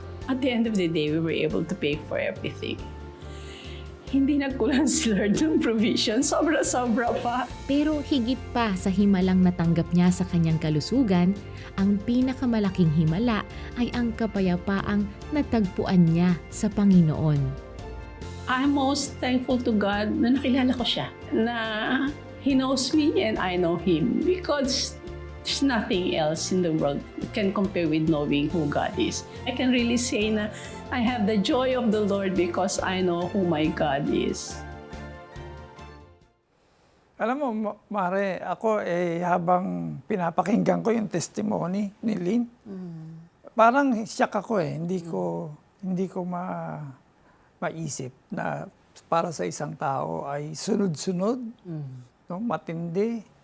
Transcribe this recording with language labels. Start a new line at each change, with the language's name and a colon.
English: At the end of the day, we were able to pay for everything.
Filipino: Hindi nagkulang si Lord ng provision. Sobra-sobra pa. Pero higit pa sa himalang natanggap niya sa kanyang kalusugan, ang pinakamalaking himala ay ang kapayapaang natagpuan niya sa Panginoon.
English: I'm most thankful to God
Filipino: na nakilala ko siya.
English: Na He knows me and I know Him. Because there's nothing else in the world that can compare with knowing who God is. I can really say na I have the joy of the Lord because I know who my God is.
Filipino: Alam mo, Mare, ako habang pinapakinggan ko yung testimony ni Lynn, parang shock ako hindi ko maisip na para sa isang tao ay sunod-sunod, no, matindi.